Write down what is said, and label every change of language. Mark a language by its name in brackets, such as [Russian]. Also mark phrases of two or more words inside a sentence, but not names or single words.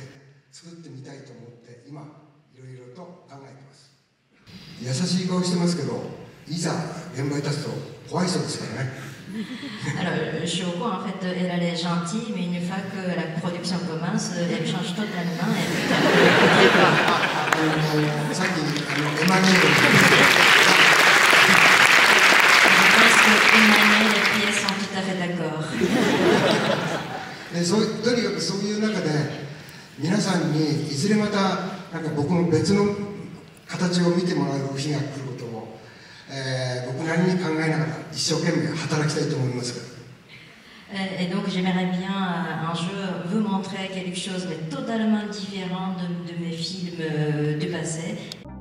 [French] Alors, Shoko, en fait, elle est gentille, mais une fois que la production commence, elle change totalement. Je pense que Emmanuel et Pierre sont tout à fait d'accord. [Japanese] とにかくそういう中で皆さんにいずれまたなんか僕の別の形を見てもらう日が来ることを、僕なりに考えながら一生懸命働きたいと思います。 [French] Et donc j'aimerais bien un jour vous montrer quelque chose de totalement différent de mes films du passé.